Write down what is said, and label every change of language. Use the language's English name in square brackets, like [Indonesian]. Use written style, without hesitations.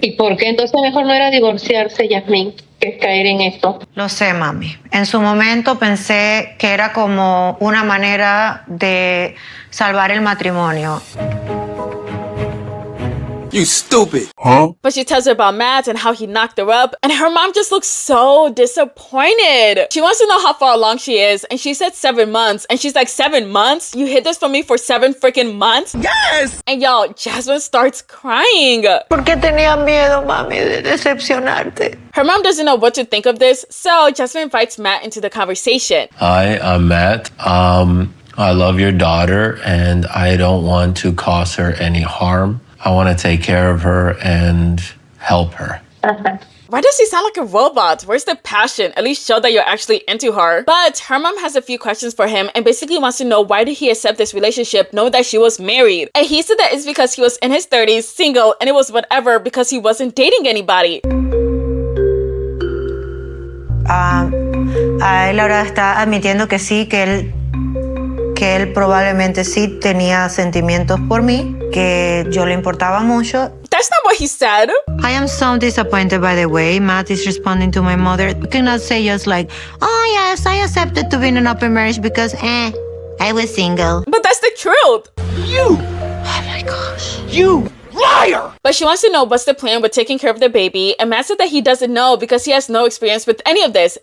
[Spanish] ¿Y por qué entonces mejor no era divorciarse, Jasmine, que caer en esto? Lo sé, mami. En su momento pensé que era como una manera de salvar el matrimonio. [English] You stupid. Huh? But she tells her about Matt and how he knocked her up, and her mom just looks so disappointed. She wants to know how far along she is, and she said 7 months, and she's like, 7 months? You hid this from me for 7 freaking months? Yes! And y'all, Jasmine starts crying. [Spanish] Porque tenía miedo, mami, de decepcionarte. [English] Her mom doesn't know what to think of this, so Jasmine invites Matt into the conversation. Hi, I'm Matt. I love your daughter and I don't want to cause her any harm. I want to take care of her and help her. Why does he sound like a robot? Where's the passion? At least show that you're actually into her. But her mom has a few questions for him and basically wants to know why did he accept this relationship knowing that she was married. And he said that it's because he was in his 30s, single, and it was whatever because he wasn't dating anybody. [Spanish] Él ahora está admitiendo que sí, que él probablemente sí tenía sentimientos por mí, que yo le importaba mucho. [English] That's not what he said. I am so disappointed by the way Matt is responding to my mother. You cannot say just like, oh yes, I accepted to be in an open marriage because, I was single. But that's the truth. You! Oh my gosh. You liar! But she wants to know what's the plan with taking care of the baby, and Matt said that he doesn't know because he has no experience with any of this.